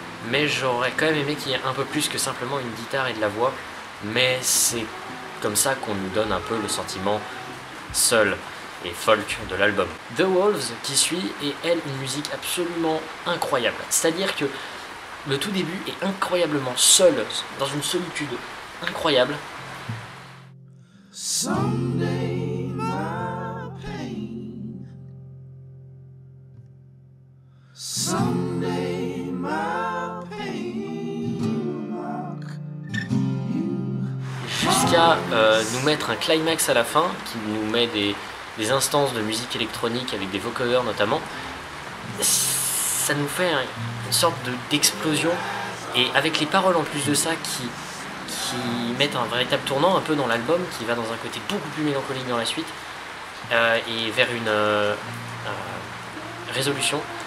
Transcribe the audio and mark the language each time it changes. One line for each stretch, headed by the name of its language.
French: Mais j'aurais quand même aimé qu'il y ait un peu plus que simplement une guitare et de la voix, mais c'est comme ça qu'on nous donne un peu le sentiment seul et folk de l'album. The Wolves qui suit est elle une musique absolument incroyable, c'est-à-dire que le tout début est incroyablement seul, dans une solitude incroyable.
English: Someday my pain, someday my pain rock you.
French: Jusqu'à nous mettre un climax à la fin qui nous met des instances de musique électronique avec des vocodeurs notamment. ça nous fait une sorte d'explosion, et avec les paroles en plus de ça qui mettent un véritable tournant un peu dans l'album, qui va dans un côté beaucoup plus mélancolique dans la suite, et vers une résolution.